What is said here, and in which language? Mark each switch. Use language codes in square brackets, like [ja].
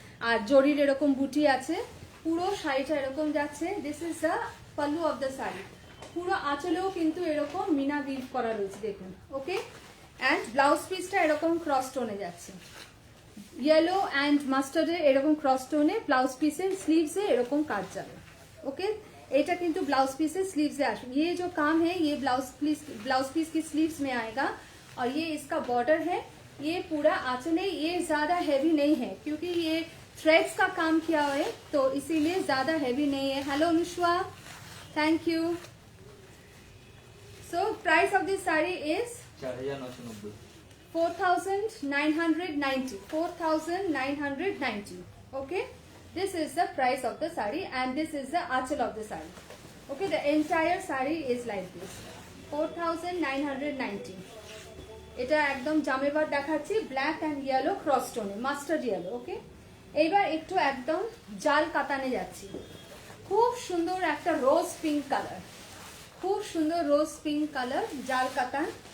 [bn] আর জরির এরকম বুটি আছে, পুরো শাড়িটা এরকম যাচ্ছে। [en] This is the pallu of the sari. [bn] পুরো আঁচলেও কিন্তু এরকম মিনা উইভ করা রয়েছে, দেখুন। ওকে, অ্যান্ড ব্লাউজ পিসটা এরকম ক্রস টোনে যাচ্ছে, येलो एंड মাস্টার্ডে এরকম ক্রস টোনে। ব্লাউজ পিসের স্লিভসে এরকম কাজ যাবে। ওকে, এটা কিন্তু [hi] ब्लाउज पीसेस स्लीव्स से आएगा। ये जो काम है ये ब्लाउज पीस की स्लीव्स में आएगा। और ये इसका बॉर्डर है, ये पूरा आंचल है। ये ज्यादा हैवी नहीं है क्योंकि ये थ्रेड्स का काम किया हुआ है, तो इसीलिए ज्यादा हैवी नहीं है। [en] Hello Anushwa, thank you. So price of this sari is 4990। 4990, 4990। Okay, this is the price of the sari and this is the achal of the sari. Okay, the entire sari is like this, 4990। [bn] এটা একদম জামেবার দেখাচ্ছি, black and yellow cross টোনে, mustard yellow. ওকে, এইবার একটু একদম জাল কাতানে যাচ্ছি। খুব সুন্দর একটা রোজ পিঙ্ক কালার, খুব সুন্দর রোজ পিঙ্ক কালার, জাল কাতান।